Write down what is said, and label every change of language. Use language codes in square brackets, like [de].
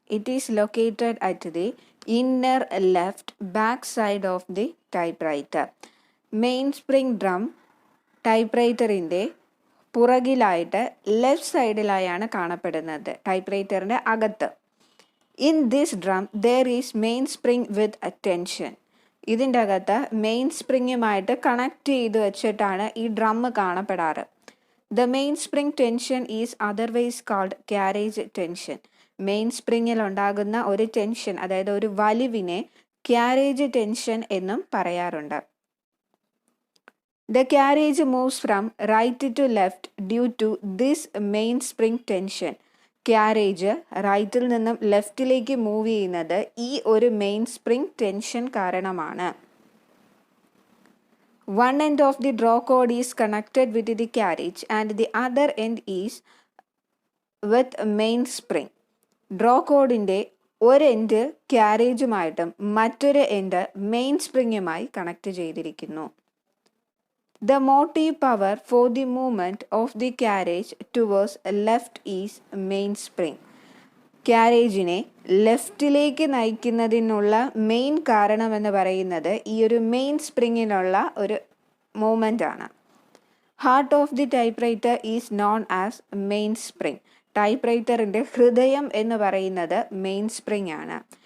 [en] It is located at the inner left back side of the typewriter. [ml] Main spring drum ടൈപ്പ്റൈറ്ററിൻ്റെ പുറകിലായിട്ട് left സൈഡിലായാണ് കാണപ്പെടുന്നത്, ടൈപ്പ്റൈറ്ററിൻ്റെ അകത്ത്. [en] In this drum there is main spring with tension. [ml] ഇതിൻ്റെ അകത്ത് main സ്പ്രിങ്ങുമായിട്ട് connect ചെയ്ത് വെച്ചിട്ടാണ് ഈ drum കാണപ്പെടാറ്. [en] The main spring tension is otherwise called carriage tension. [ml] Main സ്പ്രിങ്ങിൽ ഉണ്ടാകുന്ന ഒരു tension, അതായത് ഒരു വലിവിനെ ക്യാരേജ് ടെൻഷൻ എന്നും പറയാറുണ്ട്. [en] The carriage moves from right to left due to this main spring tension. [ml] Carriage റൈറ്റിൽ നിന്നും ലെഫ്റ്റിലേക്ക് മൂവ് ചെയ്യുന്നത് ഈ ഒരു മെയിൻ സ്പ്രിംഗ് ടെൻഷൻ കാരണമാണ്. [en] One end of the draw cord is connected with the carriage and the other end is with main spring. [ml] Draw കോഡിൻ്റെ ഒരു end ക്യാരേജുമായിട്ടും മറ്റൊരു end main സ്പ്രിങ്ങുമായി connect ചെയ്തിരിക്കുന്നു. [en] The motive power for the movement of the carriage towards left is main spring. [ml] ക്യാരേജിനെ ലെഫ്റ്റിലേക്ക് നയിക്കുന്നതിനുള്ള main കാരണമെന്ന് പറയുന്നത് ഈ ഒരു main സ്പ്രിങ്ങിനുള്ള ഒരു movement ആണ്. [en] Heart of the typewriter is known as main spring. [ml] ടൈപ്പ്റൈറ്ററിൻ്റെ ഹൃദയം എന്ന് പറയുന്നത് മെയിൻ സ്പ്രിങ് ആണ്.